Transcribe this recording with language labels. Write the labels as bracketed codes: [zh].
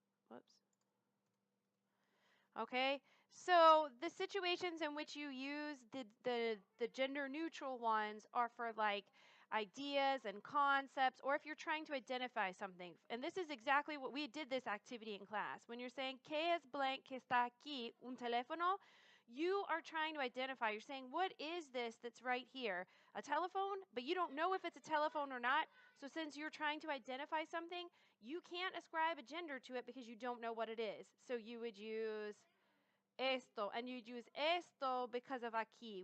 [en] Whoops. Okay, so the situations in which you use the gender neutral ones are for like ideas and concepts, or if you're trying to identify something. And this is exactly what we did this activity in class. When you're saying, [es] ¿Qué es blank que está aquí? Un teléfono? [en] You are trying to identify. You're saying, what is this that's right here? A telephone? But you don't know if it's a telephone or not. So since you're trying to identify something, you can't ascribe a gender to it because you don't know what it is. So you would use esto, and you'd use esto because of aquí.